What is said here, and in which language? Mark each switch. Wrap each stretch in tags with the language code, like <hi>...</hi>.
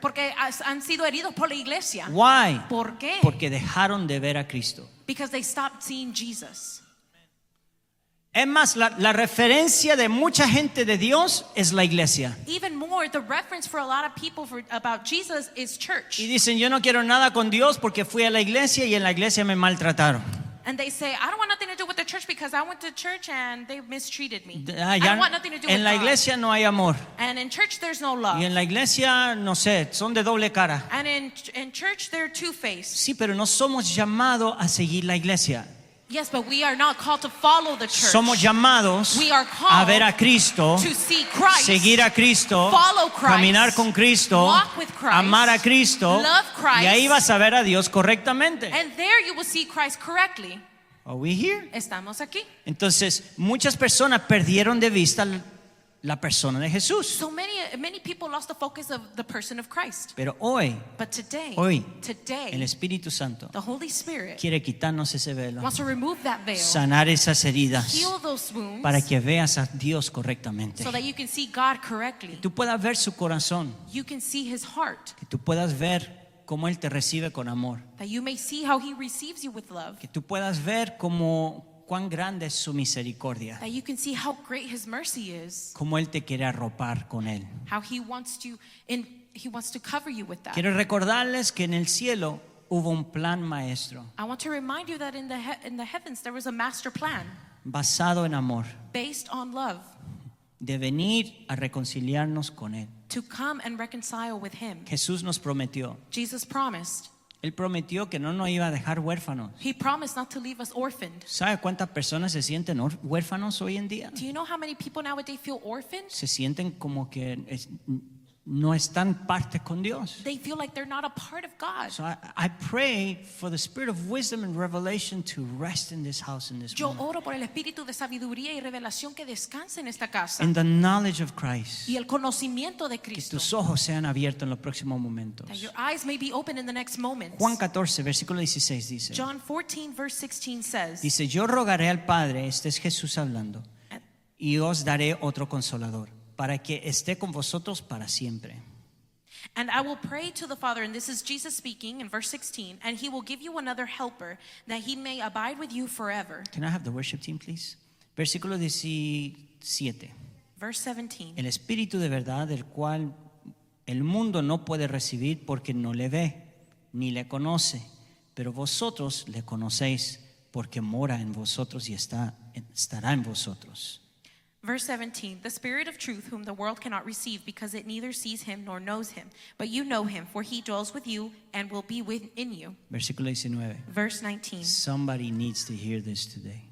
<es>Porque han sido heridos por la iglesia.</es> <en>Why?</en> <es>¿Por qué? Porque dejaron de ver a Cristo.</es> <en>Because they stopped seeing Jesus.</en> <es>Es más, la referencia de mucha gente de Dios es la iglesia.</es> <en>Even more, the reference for a lot of people about Jesus is church.</en> <es>Y dicen, yo no quiero nada con Dios porque fui a la iglesia y en la iglesia me maltrataron.</es> <en>And they say, I don't want nothing to do with the church because I went to church and they mistreated me.</en> <es>Ah,</es> <en>I</en> <es>ya</es> <en>don't want nothing to do with</en> <es>en la</es> <en>God.</en> <es>iglesia no hay amor.</es> <en>And in church, there's no love.</en> <es>Y en la iglesia, no sé, son de doble cara.</es> <en>And in church, they're two-faced.</en> <es>Sí, pero no somos llamados a seguir la iglesia.</es> <en>Yes, but we are not called to follow the church.</en> <es>Somos llamados</es> <en>We are called</en> <es>a ver a Cristo,</es> <en>to see Christ,</en> <es>seguir a Cristo,</es> <en>follow Christ,</en> <es>caminar con Cristo,</es> <en>walk with Christ,</en> <es>amar a Cristo,</es> <en>love Christ,</en> <es>y ahí vas a ver a Dios correctamente.</es> <en>and there you will see Christ correctly. Are we here?</en> <es>Estamos aquí. Entonces, muchas personas perdieron de vista la persona de Jesús.</es> <en>So many people lost the focus of the person of Christ.</en> <es>Pero hoy,</es> <en>But today,</en> <es>el Espíritu Santo</es> <en>the Holy Spirit</en> <es>quiere quitarnos ese velo,</es> <en>wants to remove that veil,</en> <es>sanar esas heridas,</es> <en>heal those wounds,</en> <es>para que veas a Dios correctamente.</es> <en>so that you can see God correctly.</en> <es>Tú puedas ver su corazón,</es> <en>You can see His heart,</en> <es>que tú puedas ver cómo Él te recibe con amor,</es> <en>that you may see how He receives you with love,</en> <es>que tú puedas ver cuán grande es su misericordia,</es> <en>that you can see how great His mercy is,</en> <es>cómo Él te quiere arropar con Él.</es> <en>how He wants to cover you with that.</en> <es>Quiero recordarles que en el cielo hubo un plan maestro</es> <en>I want to remind you that in the heavens there was a master plan</en> <es>basado en amor,</es> <en>based on love,</en> <es>de venir a reconciliarnos con Él.</es> <en>to come and reconcile with him.</en> <es>Jesús nos prometió.</es> <en>Jesus promised.</en> <es>Él prometió que no nos iba a dejar huérfanos.</es> <en>He promised not to leave us orphaned.</en> <es>¿Sabe cuántas personas se sienten huérfanos hoy en día?</es> <en>Do you know how many people nowadays feel orphaned?</en> <es>Se sienten como que no están parte con Dios.</es> <en>They feel like they're not a part of God. So I pray for the spirit of wisdom and revelation to rest in this house in this</en> <es>Yo</es> <en>moment.</en> <es>oro por el espíritu de sabiduría y revelación que descanse en esta casa.</es> <en>In the knowledge of Christ.</en> <es>Y el conocimiento de Que Cristo. tus ojos sean abiertos en los próximos momentos.</es> <en>That your eyes may be open in the next moments.</en> <es>Juan 14, versículo 16 dice.</es> <en>John 14 verse 16 says,</en> <es>Dice, yo rogaré al Padre, este es Jesús hablando, y os daré otro consolador, para que esté con vosotros para siempre.</es> <en>and I will pray to the Father, and this is Jesus speaking in verse 16, and he will give you another helper, that he may abide with you forever. Can I have the worship team, please?</en> <es>Versículo 17.</es> <en>Verse 17.</en> <es>El Espíritu de verdad, el cual el mundo no puede recibir porque no le ve, ni le conoce, pero vosotros le conocéis porque mora en vosotros y estará en vosotros.</es> <en>Verse 17, the Spirit of truth, whom the world cannot receive, because it neither sees him nor knows him. But you know him, for he dwells with you and will be within you.</en> <es>Versículo 19.</es> <en>Verse 19, Somebody needs to hear this today.</en>